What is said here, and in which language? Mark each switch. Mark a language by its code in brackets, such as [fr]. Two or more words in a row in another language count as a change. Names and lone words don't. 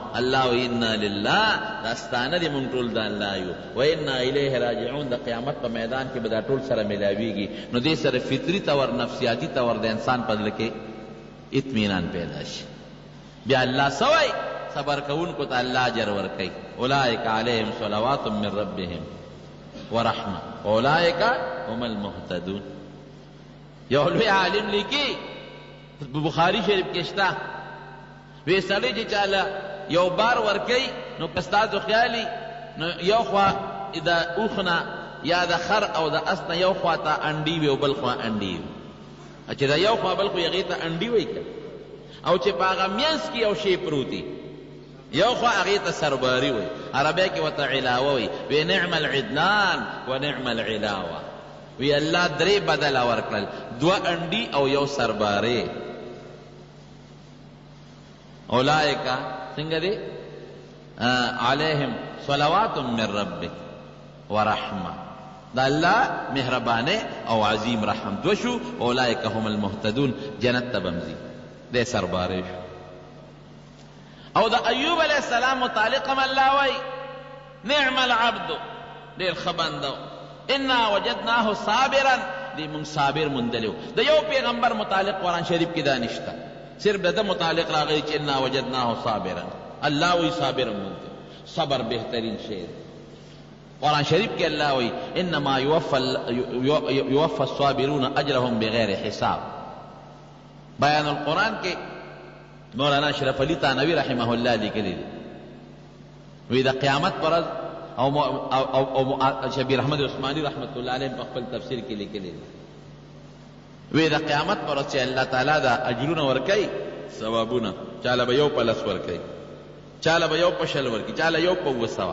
[ps] الله وی [ar] انا لله، [ps] دا ستانه دي مونږ ټول د الله یو، [ar] و انا الیه راجعون. [ps] د قیامت په میدان کې به دا ټول سره میلاویږي. نو دې سره فطري طور، نفسیاتي طور د انسان په زړه کې اطمینان پیدا شي. بیا الله څه وایي؟ صبر کوونکو ته الله اجر ورکوي. [ar] اولئک علیهم صلوات من ربهم ورحمه اولئک هم المهتدون. [ps] یو لوی عالم لیکي، بخاری شریف کې شته، وی سړی چې چاله یو بار ورکوي، نو که ستاسو خیالي، نو یو خوا د اوښ نه یا د خر او د اس نه یو خوا ته انډي وي او بل خوا انډي وي. چې د یو خوا بل خو هغې ته انډي وایي که، او چې په هغه منځ کې یو شی پروتي، یو خوا هغې ته سرباري وایي، عربی کې ورته علاوه وایي. [ar] وی نعم العدلان و نعم العلاوه. [ps] وی الله درې بدله ورکړل، دوه انډي او یو سرباري. اولئک څنګه دی؟ [ar] علیهم صلوات من ربک ورحمه. [ps] دا الله مهربانه او عظیم رحم دو شو. [ar] اولئک هم المهتدون، [ps] جنت ته بمزي، دې سرباري شو. او د ایوب [ar] علیہ السلام [ps] متعلق هم الله وای [ar] نعم العبد، [ps] ډېر ښه بنده، [ar] انا وجدناه صابرا، [ps] دې مونږ صابر موندلی و. د یو پیغمبر متعلق قرآن شریف کې دا نشته، صرف د ده متعلق راغلی چې [ar] انا وجدناه صابرا. [ps] الله وی صابر موندلی، صبر بهترین شی. قرآن شریف کې الله وی [ar] انما یوفى الصابرون اجرهم بغیر حساب. [ps] بیان القرآن کې مولانا اشرف علی تانوی [ar] رحمه الله [ps] لیکلی دی، وی د قیامت پر ورځ او شبیر احمد عثماني [ar] رحمت الله علیه [ps] په خپل تفسیر کې لیکلی دی، وی د قیامت پر ورځ چې [ar] الله تعالی [ps] دا اجرونه ورکوي، ثوابونه، چاله به یو په لس ورکوي، چاله به یو په شل ورکوي، چاله یو په 200.